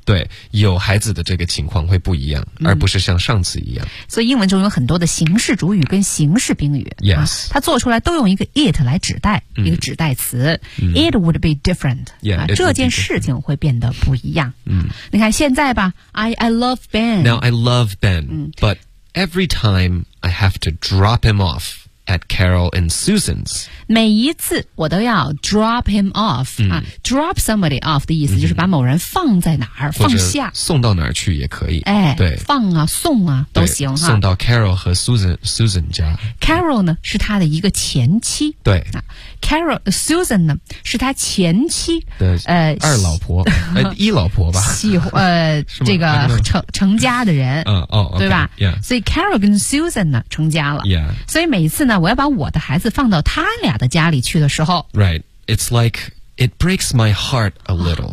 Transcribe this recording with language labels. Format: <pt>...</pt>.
<zh>对，有孩子的这个情况会不一样，而不是像上次一样。所以英文中有很多的形式主语跟形式宾语。</zh> <en>Yes，</en> <zh>它做出来都用一个 it 来指代，一个指代词。</zh> <en>It would be different。</en> <zh>这件事情会变得不一样。你看现在吧 ，</zh> <en>I love Ben。 Now I love Ben，but every time I have to drop him off at Carol and Susan's，</en> <zh>每一次我都要 drop him off，drop somebody off 的意思就是把某人放在哪儿，放下，送到哪儿去也可以。哎，对，放啊，送啊，都行哈。送到 Carol 和 Susan 家。 Carol 呢是他的一个前妻，对。 Carol Susan 呢是他前妻的二老婆，一老婆吧？这个成家的人，对吧？所以 Carol 跟 Susan 呢成家了，</zh> <en>yeah.</en> <zh>所以每一次呢。那我要把我的孩子放到他俩的家里去的时候</zh> <en>Right, it's like it breaks my heart a little、</en>